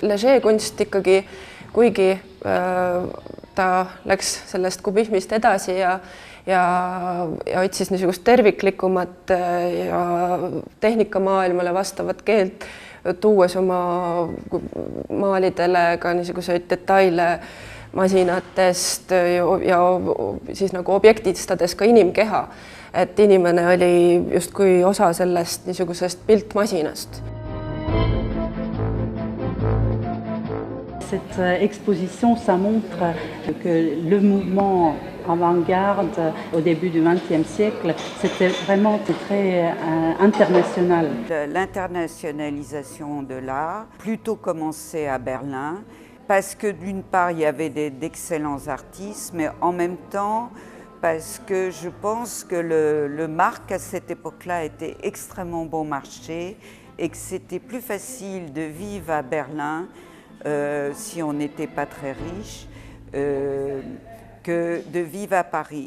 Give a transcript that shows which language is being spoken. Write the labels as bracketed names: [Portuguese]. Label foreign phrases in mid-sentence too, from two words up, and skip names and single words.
[Estonian] Leger kunst ikkagi, kuigi ta läks sellest kubismist edasi ja otsis niisugust terviklikumat ja tehnikamaailmale vastavat keelt, tuues oma maalidele ka niisuguseid detaile masinatest ja siis nagu objektistades ka inimkeha, et inimene oli justkui osa sellest niisugusest piltmasinast. [French] Cette exposition, ça montre que le mouvement avant-garde au début du XXe siècle, c'était vraiment très international. L'internationalisation de l'art plutôt commençait à Berlin, parce que d'une part, il y avait d'excellents artistes, mais en même temps, parce que je pense que le marque à cette époque-là était extrêmement bon marché et que c'était plus facile de vivre à Berlin si on n'était pas très riche, que de vivre à Paris.